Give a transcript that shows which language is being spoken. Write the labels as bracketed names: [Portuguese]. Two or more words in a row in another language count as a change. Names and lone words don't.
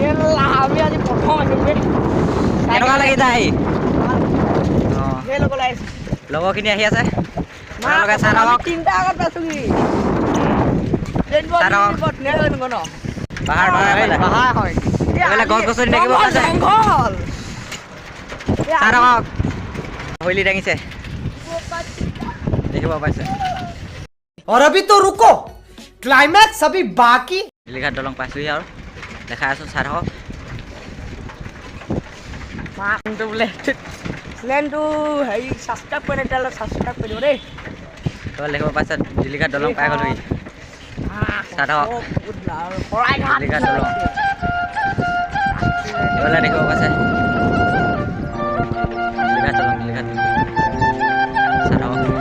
[Assamese] কেনেকুৱা লাগিছে আহি লগৰখিনি আহি আছে আপোনালোকে চাই থাকক পাহাৰ এইফালে গছ গছনি দেখিব পাইছে চাই থাকক হইলি দাঙিছে দেখিব পাইছে [Hindi] और अभी तो रुको क्लाइमैक्स अभी बाकी [Assamese] ডিলিঘাট দলং পাইছোঁহি আৰু দেখাই আছোঁ চাই থাকক বোলে প্লেনটো হেৰি ছাবস্ক্ৰাইব কৰি তেতিয়াহ'লে ছাবস্ক্ৰাইব কৰি দিব দেই দেখিব পাইছে ডিলিঘাট দলং পাই গ'লোহি চাই থাকক ডিলিঘাট দলং এইফালে দেখিব পাইছে ডিলিঘাট দলং চাই থাকক